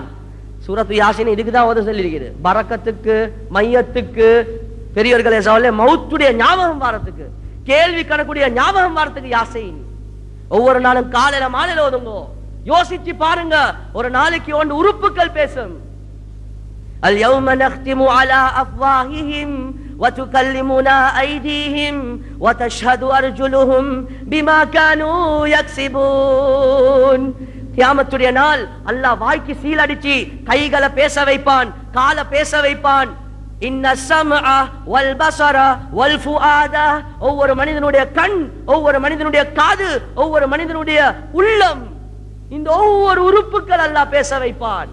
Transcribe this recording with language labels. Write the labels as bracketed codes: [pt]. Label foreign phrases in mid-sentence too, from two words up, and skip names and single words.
[ta] சூரத்து யாசீன் இதுக்கு தான் ஓத சொல்லியிருக்கிறது, பரக்கத்துக்கு, மையத்துக்கு, பெரியவர்களே சகோதரர்களே, மௌத்துடைய ஞாபகம் வாரத்துக்கு, கேள்வி கணக்குடைய ஞாபகம் வாரத்துக்கு யாசீன். ஒவ்வொரு நாளும் காலையில மாலையில ஓதுங்கோ. யோசிச்சு பாருங்க, ஒரு நாளைக்கு 1 உறுப்புகள் பேசும். [ar] اليوم نختم على أفواههم وتكلمنا أيديهم وتشهد أرجلهم بما كانوا يكسبون. [ta] கியாமத்துடைய நாள் அல்லாஹ் வாய்க்கு சீல் அடிச்சு கைகளை பேச வைப்பான், காலை பேச வைப்பான். [ar] إن السمع والبصر والفؤاد, [ta] ஒவ்வொரு மனிதனுடைய கண், ஒவ்வொரு மனிதனுடைய காது, ஒவ்வொரு மனிதனுடைய உள்ளம், இந்த ஒவ்வொரு உறுப்புகள் அல்லாஹ் பேச வைப்பான்.